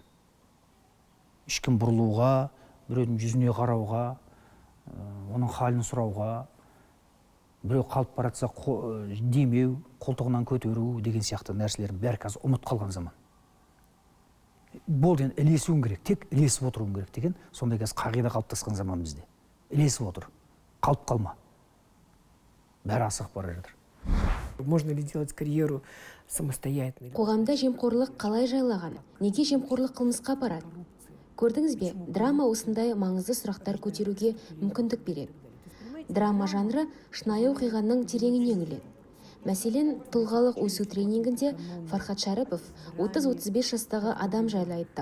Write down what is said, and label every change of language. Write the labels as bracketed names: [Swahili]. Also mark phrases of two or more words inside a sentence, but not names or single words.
[Kazakh] Ешкім бұрылуға, біреудің жүзіне қарауға, оның халін сұрауға, біреу қалып бара жатса демеу, қолтығынан көтеру деген сияқты нәрселердің бәрі қазір ұмыт қалған заман. Болды, ілесуің керек, тек ілесіп отыруың керек деген сондай қазір қағида қалыптасқан заман бізде. Ілесіп отыр, қалып қалма. Бәрі асығып бара жатыр. [Russian] Можно ли делать карьеру самостоятельно? [Kazakh] Қоғамда жемқорлық қалай жайлаған? Неге жемқорлық қылмысқа апарады? Көрдіңіз бе, драма осындай маңызды сұрақтар көтеруге мүмкіндік береді. Драма жанры шынайы оқиғаның тереңіне үңіледі. Мәселен, тұлғалық өсу тренингінде Фархат Шарипов 30-35 жастағы адам жайлы айтты.